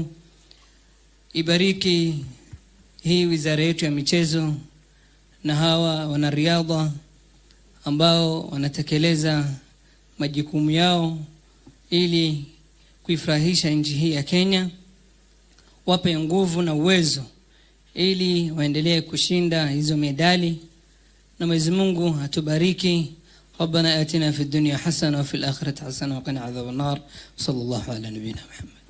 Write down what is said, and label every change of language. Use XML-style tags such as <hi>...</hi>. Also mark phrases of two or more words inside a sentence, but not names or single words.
<sw>Ibariki hii wizara yetu ya michezo na hawa wanariadha ambao wanatekeleza majukumu yao ili kuifurahisha nchi hii ya Kenya. Wape nguvu na uwezo ili waendelee kushinda hizo medali, na Mwenyezi Mungu atubariki.</sw> <ar>ربنا آتنا في الدنيا حسنة وفي الآخرة حسنة وقنا عذاب النار. صلى الله على نبينا محمد.</ar>